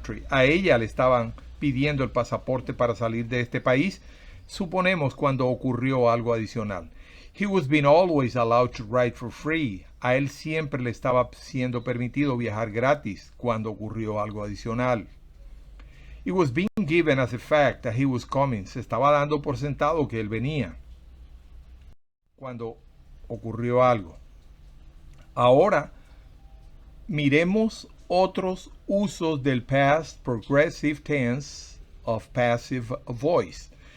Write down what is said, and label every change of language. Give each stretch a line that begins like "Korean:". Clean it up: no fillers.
Spanish: A ella le estaban pidiendo el pasaporte para salir de este país. Suponemos cuando ocurrió algo adicional.
English: He was being always allowed to ride for free.
Spanish: A él siempre le estaba siendo permitido viajar gratis cuando ocurrió algo adicional.
English: It was being given as a fact that he was coming.
Spanish: Se estaba dando por sentado que él venía cuando ocurrió algo. Ahora miremos otros usos del
English: past progressive tense of passive voice.